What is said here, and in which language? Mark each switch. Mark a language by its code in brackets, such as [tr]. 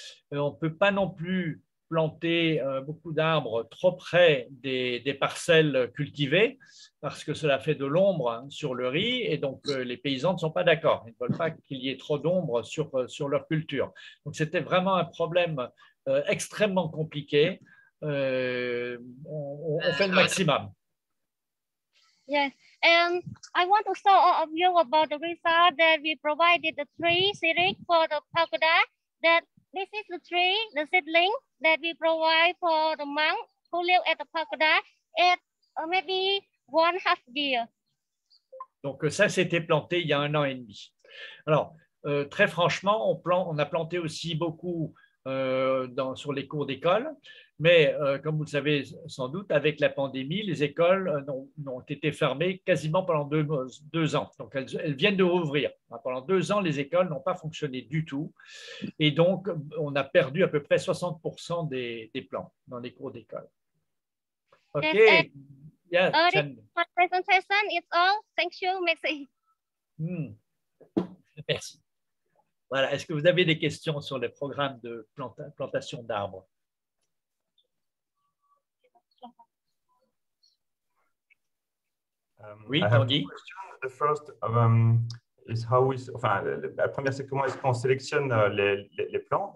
[fr] On ne peut pas non plus planter beaucoup d'arbres trop près des parcelles cultivées, parce que cela fait de l'ombre sur le riz, et donc les paysans ne sont pas d'accord. Ils ne veulent pas qu'il y ait trop d'ombre sur leur culture. Donc c'était vraiment un problème extrêmement compliqué. On fait le maximum. [en] Yes, and I want to show all of you about the result that we provided the tree series for the pagoda. That this is the tree, the seedling that we provide for the monk who live at the pagoda at maybe 1/2 year. [fr] Donc ça, c'était planté il y a 1 an et demi. Alors, très franchement, on a planté aussi beaucoup sur les cours d'école, mais comme vous le savez sans doute, avec la pandémie, les écoles n'ont été fermées quasiment pendant 2 ans. Donc, elles viennent de rouvrir. Pendant 2 ans, les écoles n'ont pas fonctionné du tout. Et donc, on a perdu à peu près 60% des plants dans les cours d'école. [en] OK. Yeah, my presentation is all. Thank you, merci. [fr] Merci. Voilà. Est-ce que vous avez des questions sur le programme de plantation d'arbres? Oui, Tanguy. [en] The first is how is, [fr] enfin, la première, c'est comment est-ce qu'on sélectionne les plants?